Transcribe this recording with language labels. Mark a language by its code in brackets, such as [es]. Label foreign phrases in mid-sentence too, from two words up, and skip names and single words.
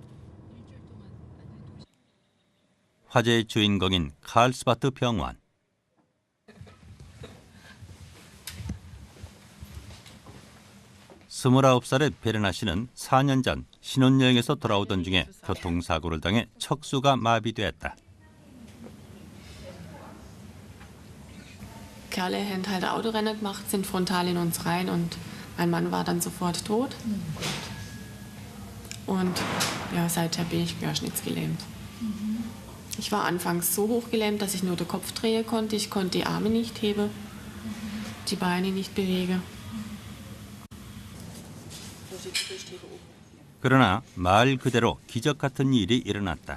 [ko] 화제의 주인공인 칼스바트 병원. 29살의 베르나 씨는 4년 전 신혼여행에서 돌아오던 중에 교통사고를 당해 척수가 마비됐다. [de] Kerle haben halt Autorennen gemacht, sind frontal in uns rein und mein Mann war dann sofort tot. Und ja, seither bin ich querschnittsgelähmt. Ich war anfangs so hochgelähmt, dass ich nur den Kopf drehen konnte. Ich konnte die Arme nicht heben, die Beine nicht bewegen. [ko] 그러나 말 그대로 기적 같은 일이 일어났다.